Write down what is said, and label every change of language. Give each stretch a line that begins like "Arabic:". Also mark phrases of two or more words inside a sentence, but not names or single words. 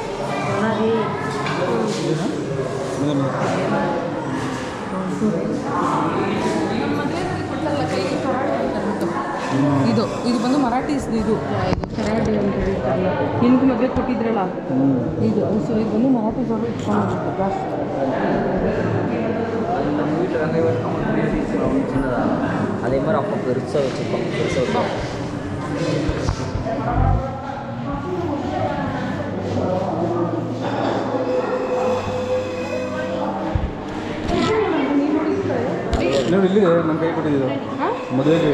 Kannada: ಇದು ಇದು ಬಂದು ಮರಾಠೀಸ್ದು ಇದು ಕರಾಡಿ ಅಂತ ಹೇಳ್ತಾರಲ್ಲ ನಿನಗೂ ಮದುವೆ ಕೊಟ್ಟಿದ್ರಲ್ಲ ಇದು ಸೊ ಇದು ಬಂದು ಮರಾಠೀಸ್ ಅವರು ಇಟ್ಕೊಂಡು ಜಾಸ್ತಿ
Tamil: அதே மாதிரி அப்போ பெருசாக வச்சுருப்போம் பெருசாக
Kannada: ನೋಡಿ ಇಲ್ಲಿ ನಮ್ಮ ಕೈ ಕೊಟ್ಟಿದ್ದು ಮದುವೆಗೆ